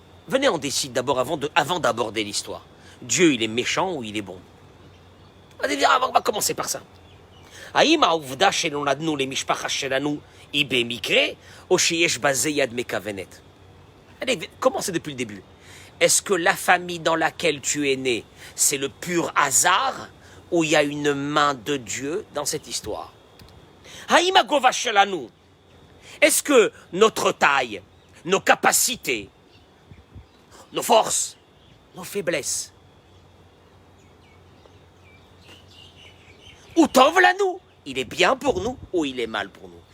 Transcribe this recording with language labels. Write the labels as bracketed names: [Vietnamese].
[French] Venez, on décide d'abord avant d'aborder l'histoire. Dieu, il est méchant ou il est bon? On va commencer par ça. [Hebrew] האם העובדה שנולדנו למשפחה שלנו היא במקרה, או שיש בזה יד מכוונת? [French] Allez, commencez depuis le début. Est-ce que la famille dans laquelle tu es né, c'est le pur hasard, ou il y a une main de Dieu dans cette histoire? [Hebrew] האם הגובה שלנו, [French] est-ce que notre taille, nos capacités, nos forces, nos faiblesses, [Hebrew] ou tov lanou, [French] il est bien pour nous ou il est mal pour nous?